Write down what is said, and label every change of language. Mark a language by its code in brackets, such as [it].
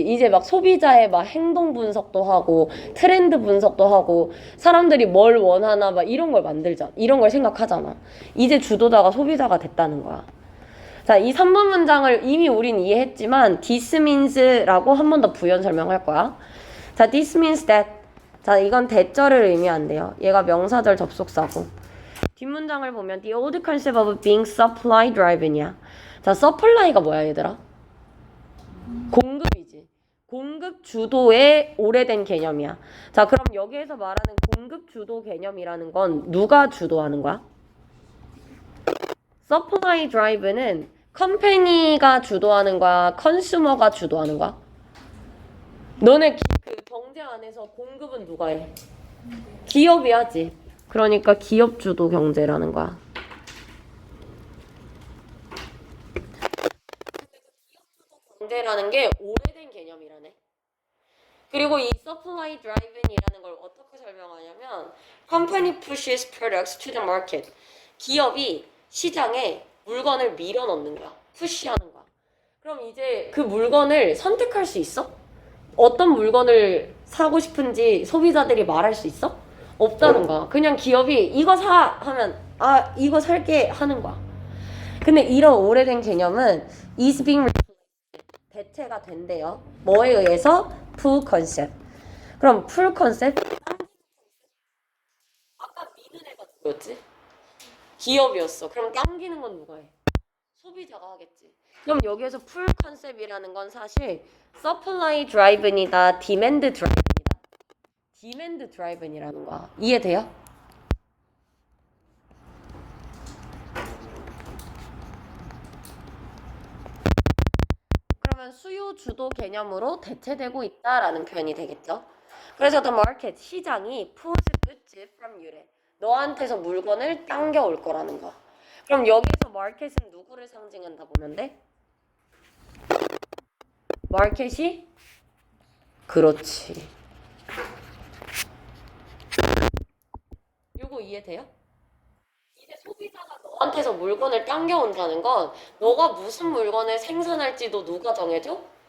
[ko] 이제 막 소비자의 막 행동 분석도 하고 트렌드 분석도 하고 사람들이 뭘 원하나 막 이런 걸 만들자. 이런 걸 생각하잖아. 이제 주도자가 소비자가 됐다는 거야. 자, 이 3번 문장을 이미 우린 이해했지만 [en] this means [ko] 라고 한 번 더 부연 설명할 거야. [en] 자, this means that. [ko] 자, 이건 대절을 의미한대요. 얘가 명사절 접속사고. 뒷문장을 보면 [en] the old concept of being supply driven이야. [ko] 자, supply가 뭐야, 얘들아? 공급이지. 공급 주도의 오래된 개념이야. 자, 그럼 여기에서 말하는 공급 주도 개념이라는 건 누가 주도하는 거야? 서플라이 드라이브는 컴퍼니가 주도하는 거야? 컨슈머가 주도하는 거야? 너네 그 경제 안에서 공급은 누가 해? 기업이 하지. 그러니까 기업 주도 경제라는 거야. 경제라는 게 오래된 개념이라네. 그리고 이 supply driven이라는 걸 어떻게 설명하냐면 [en] company pushes products to the market. [ko] 기업이 시장에 물건을 밀어 넣는 거야. 푸시하는 거야. 그럼 이제 그 물건을 선택할 수 있어? 어떤 물건을 사고 싶은지 소비자들이 말할 수 있어? 없다는 거야. 그냥 기업이 이거 사 하면 아 이거 살게 하는 거야. 근데 이런 오래된 개념은 [en] is being [ko] 대체가 된대요. 뭐에 의해서? full concept. 그럼 full concept? 아까 미는 애가 누구였지? 기업이었어. 그럼 당기는 건 누가 해? 소비자가 하겠지. 그럼 여기에서 full concept이라는 건 사실 supply driven이다, demand driven이다. demand driven이라는 거야. 이해돼요? 그러면 수요 주도 개념으로 대체되고 있다라는 표현이 되겠죠. 그래서 [en] the market, [ko] 시장이 [en] pulls goods from you래. [ko] 너한테서 물건을 당겨올 거라는 거. 그럼 여기서 market은 누구를 상징한다 보면 돼? 마켓이? 그렇지. 요거 이해돼요? 이제 소비자가 너한테서 물건을 당겨온다는 건 너가 무슨 물건을 생산할지도 누가 정해줘?